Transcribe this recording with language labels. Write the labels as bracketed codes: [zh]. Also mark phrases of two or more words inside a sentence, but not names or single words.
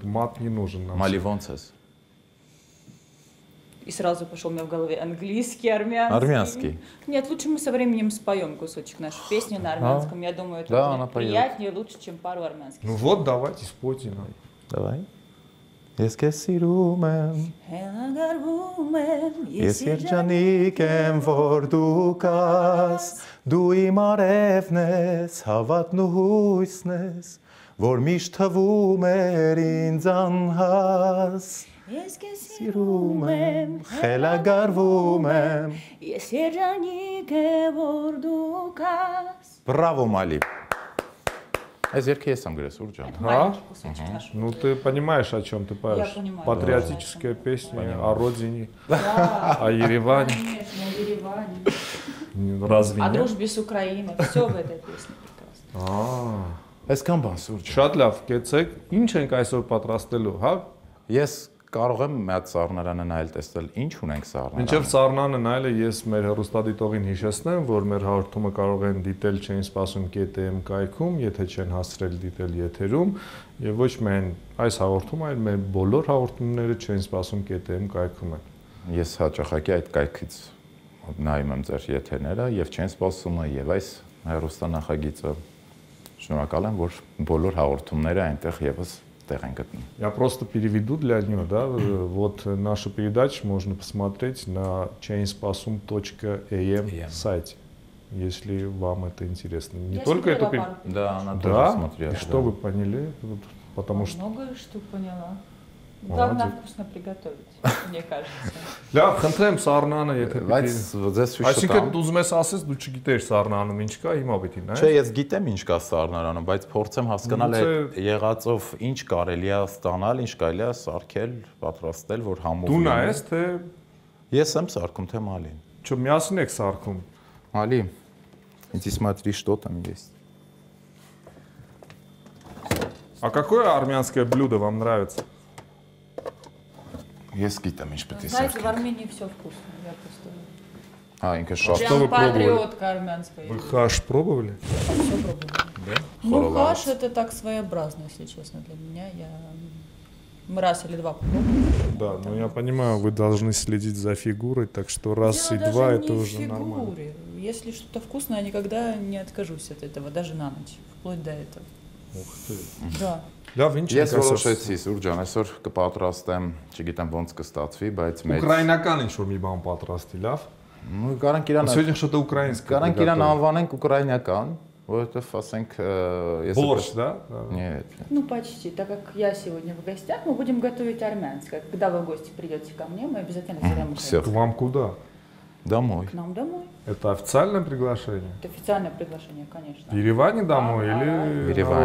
[ru] Мат не нужен нам. [hy] Мали Вонцес. [ru] И сразу пошел у меня в голове английский, армянский. Армянский. Нет, лучше мы со временем споем кусочек нашей песни на армянском. Я думаю, это Да, будет она поет. приятнее, лучше, чем пару армянских. Ну вот, давайте, спойте нам. Давай. [hy] Ես քեզ սիրում եմ, Հելագարվում եմ, ես երջանիկ եմ, որ դու կաս, դու իմ արևն ես, հավատն ու հույսն ես, որ միշտ թվում էր ինձ անհաս, Ես քեզ սիրում եմ, խելագարվում եմ։ Ես երջանիկ եմ, որ դու կաս։ Բրավո Մալի։ Այս երգը ես եմ գրել, Սուրճ ջան։ [ru] Маленький кусочек наш. Ну ты понимаешь, о чем ты поешь? понимаю. Патриотическая песня о родине, Да, о Ереване. конечно, о Ереване. Разве О нет? дружбе с Украиной. Все в этой песне прекрасно. [hy] Այսքան բան, Սուրճ։ Շատ լավ, կեցեք։ Ինչ ենք այսօր պատրաստելու, հա? Ես կարող եմ մի հատ սառնարանը նայել տեսնել, ինչ ունենք սառնարանը։ Մինչև սառնանը նայելը ես մեր հեռուստադիտողին հիշեցնեմ, որ մեր հաղորդումը կարող են դիտել Չեն սպասում.am կայքում, եթե չեն հասցրել դիտել եթերում, եւ ոչ միայն այս հաղորդումը, այլ մեր բոլոր հաղորդումները Չեն սպասում.am կայքում են։ Ես հաճախակի այդ կայքից նայում եմ ձեր եթերները եւ Չեն սպասումը եւ այս հեռուստանախագիծը։ Շնորհակալ եմ, որ բոլոր հաղորդումները այնտեղ եւս տեղ են գտնում։ [ru] Я просто переведу для нее, да, вот нашу передачу можно посмотреть на chainspasum.am сайте, если вам это интересно. Не Я только эту смотрела пару. Да, она тоже Да? смотрела. И что вы поняли? Вот, потому что... Многое что поняла. Молодец. Главное вкусно приготовить, мне кажется. [hy] Լավ, խնդրեմ սառնանը, եթե Բայց ձեզ հույս Այսինքն տամ։ դու ուզում ես ասես դու չգիտես սառնանում ինչ կա, հիմա պիտի նայես։ Չէ, ես գիտեմ ինչ կա սառնարանը, բայց փորձեմ հասկանալ այդ եղածով ինչ կարելի է ստանալ, ինչ կարելի է սարքել, պատրաստել, որ համով Դու նայես թե Ես եմ սարքում թե Մալին։ Что միասին եք սարքում։ [ru] Мали, иди смотри, что там есть. А какое армянское блюдо вам нравится? [hy] Ես գիտեմ ինչ պետք է [ru] Знаете, в [hy] սարքեմ։ [ru] Армении все вкусно. Я просто [hy] Ինքը շատ [ru] Что вы прям пробовали? патриотка армянская. Вы хаш пробовали? Все пробовали. Ну, Хоровац. хаш это так своеобразно, если честно, для меня. Мы раз или два попробовали. Да, но я понимаю, вы должны следить за фигурой, так что раз и Дело два даже это не в уже нормально. фигуре. Если что-то вкусное, я никогда не откажусь от этого, даже на ночь, вплоть до этого. Ух ты. Да. [hy] Լավ, ինչ Ես եք ասած։ որոշեցի Սուրճ ջան, այսօր կպատրաստեմ, չգիտեմ ոնց կստացվի, բայց մեծ Ուկրաինական ինչ որ մի բան պատրաստի, լավ։ Ну, կարանք իրան [ru] Сегодня что-то украинское. [hy] Կարանք իրան անվանենք ուկրաինական, որովհետև ասենք ես [ru] Борщ, да? Нет. Ну, почти. Так как я сегодня в гостях, мы будем готовить армянское. Когда вы в гости придете ко мне, мы обязательно сделаем всё. К вам куда? Домой. к нам домой. Это официальное приглашение? Это официальное приглашение, конечно. В Ереване домой Да, или В Ереване.